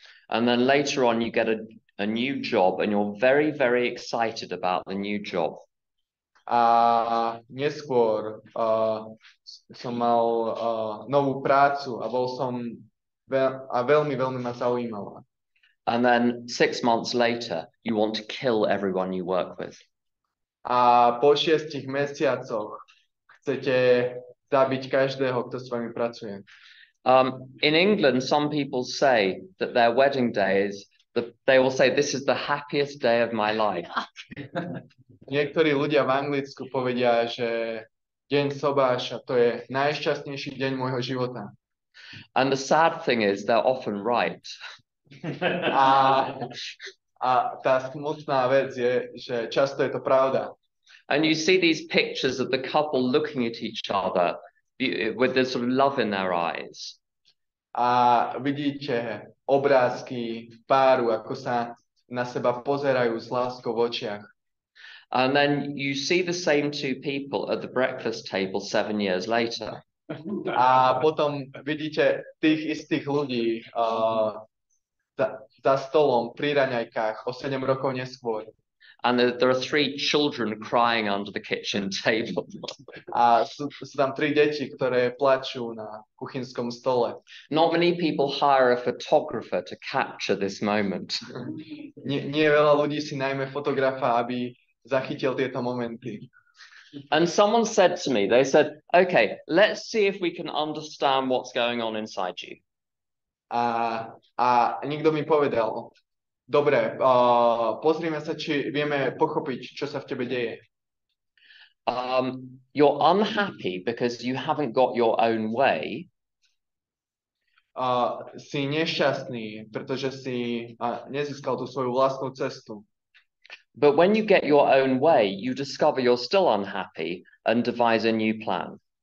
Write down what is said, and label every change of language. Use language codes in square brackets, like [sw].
[en] And then later on, you get a new job and you're very, very excited about the new job. [sk] A neskôr som mal novú prácu a bol som veľmi, veľmi ma zaujímala. [en] And then 6 months later, you want to kill everyone you work with. [sk] A po 6 mesiacoch chcete zabiť každého, kto s vami pracuje. [en] In England, some people say that their wedding day is, they will say, this is the happiest day of my life. [sk] Niektorí ľudia v Anglicku povedia, že deň sobáša, to je najšťastnejší deň môjho života. [en] And the sad thing is, they're often right. [sk] A tá smutná vec je, že často je to pravda. [en] And you see these pictures of the couple looking at each other with this sort of love in their eyes. [sk] A vidíte obrázky páru, ako sa na seba pozerajú s láskou v očiach. [en] And then you see the same two people at the breakfast table 7 years later. [sk] A potom vidíte tých istých ľudí za stolom pri raňajkách o 7 rokov neskôr. [en] And there are 3 children crying under the kitchen table. [sk] A sú tam 3 deti, ktoré plačú na kuchynskom stole. [en] Not many people hire a photographer to capture this moment. [sk] Nie veľa ľudí si najmä fotografa, aby zachytil tieto momenty. [en] And someone said to me, they said, okay, let's see if we can understand what's going on inside you. [sk] A niekto mi povedal, dobre, pozrime sa, či vieme pochopiť, čo sa v tebe deje. [en] You're unhappy because you haven't got your own way. [sk] Si nešťastný, pretože si nezískal tú svoju vlastnú cestu. [en] But when you get your own way, you discover you're still unhappy and devise a new plan.